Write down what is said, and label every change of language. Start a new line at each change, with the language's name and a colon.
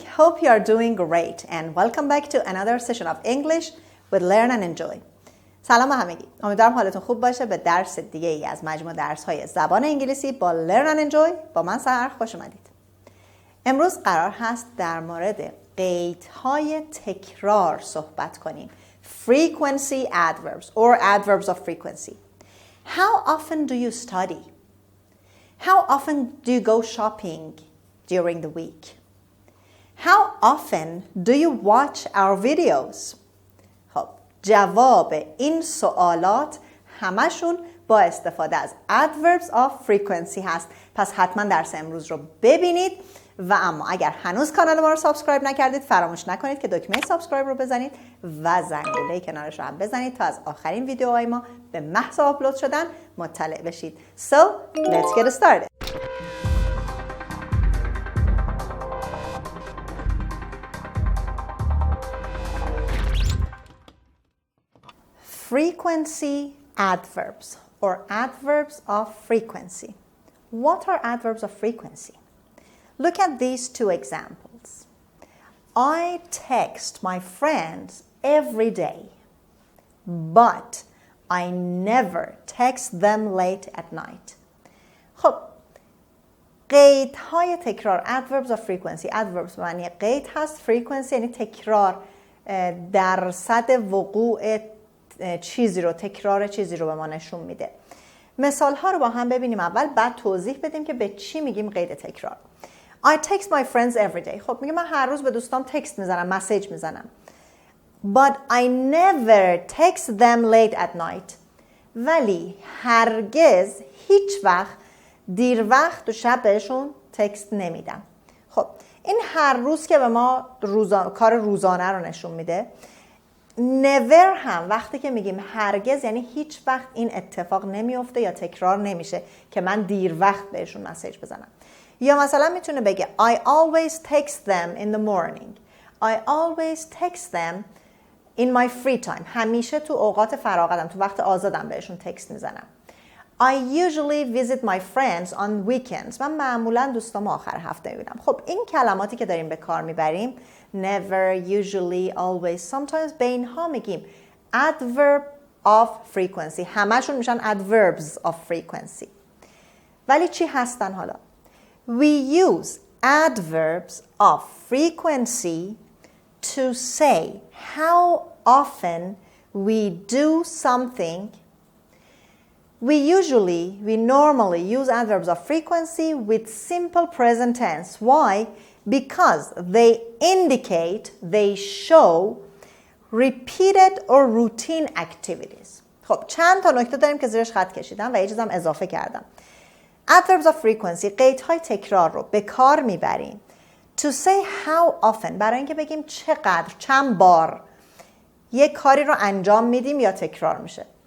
English: Hope you are doing great and welcome back to another session of English with Learn and Enjoy.
Persian: سلام همگی. امیدوارم حالتون خوب باشه. به درس دیگه ای از مجموع درس‌های زبان انگلیسی با Learn and Enjoy با من سحر خوش اومدید. امروز قرار هست در مورد قیدهای تکرار صحبت کنیم.
English: Frequency adverbs or adverbs of frequency. How often do you study? How often do you go shopping during the week? How often do you watch our videos?
Persian: خب جواب این سوالات همشون با استفاده از adverbs of frequency هست. پس حتما درس امروز رو ببینید و اما اگر هنوز کانال ما رو سابسکرایب نکردید فراموش نکنید که دکمه سابسکرایب رو بزنید و زنگوله کنارش رو هم بزنید تا از آخرین ویدیوهای ما به محض آپلود شدن مطلع بشید.
English: So, let's get started. Frequency adverbs or adverbs of frequency. What are adverbs of frequency? Look at these two examples. I text my friends every day, but I never text them late at night.
Persian: خب قیدهای تکرار adverbs of frequency. adverbs معنی قید هست. frequency یعنی تکرار، درصد وقوع چیزی رو، تکرار چیزی رو به ما نشون میده. مثال ها رو با هم ببینیم اول، بعد توضیح بدیم که به چی میگیم قید تکرار.
English: I text my friends every day.
Persian: خب میگم من هر روز به دوستام تکست میزنم، مسیج میزنم.
English: But I never text them late at night.
Persian: ولی هرگز هیچ وقت دیر وقت و شب بهشون تکست نمیدم. خب این هر روز که به ما کار روزانه رو نشون میده. never هم وقتی که میگیم هرگز یعنی هیچ وقت این اتفاق نمیفته یا تکرار نمیشه که من دیر وقت بهشون مسیج بزنم. یا مثلا میتونه بگه
English: I always text them in the morning. I always text them in my free time.
Persian: همیشه تو اوقات فراغتم، تو وقت آزادم بهشون تکست میزنم.
English: I usually visit my friends on weekends.
Persian: من معمولا دوستام آخر هفته میبینم. خب این کلماتی که داریم به کار میبریم never, usually, always, sometimes به اینها میگیم adverb of frequency. همشون میشن
English: adverbs of frequency.
Persian: ولی چی هستن حالا؟
English: We use adverbs of frequency to say how often we do something. We normally use adverbs of frequency with simple present tense. Why? Because they indicate, they show repeated or routine activities.
Persian: خب چند تا نکته داریم که زیرش خط کشیدم و یه چیزم اضافه کردم. Adverbs of frequency قیدهای تکرار رو به کار میبریم
English: to say how often،
Persian: برای اینکه بگیم چقدر، چند بار یک کاری رو انجام میدیم یا تکرار میشه.